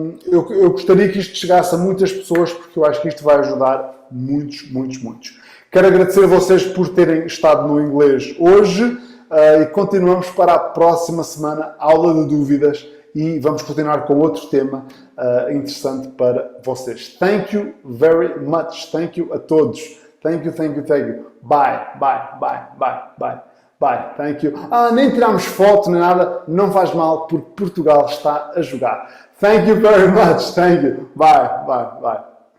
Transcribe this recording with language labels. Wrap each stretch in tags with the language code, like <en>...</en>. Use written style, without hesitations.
<pt>Eu gostaria que isto chegasse a muitas pessoas, porque eu acho que isto vai ajudar muitos. Quero agradecer a vocês por terem estado no inglês hoje e continuamos para a próxima semana, aula de dúvidas, e vamos continuar com outro tema interessante para vocês.</pt> <en>Thank you very much. Thank you</en> <pt>a todos.</pt> <en>Thank you. Bye. Bye, thank you.</en> <pt>Nem tiramos foto nem nada, não faz mal porque Portugal está a jogar.</pt> <en>Thank you very much, thank you. Bye, bye, bye.</en>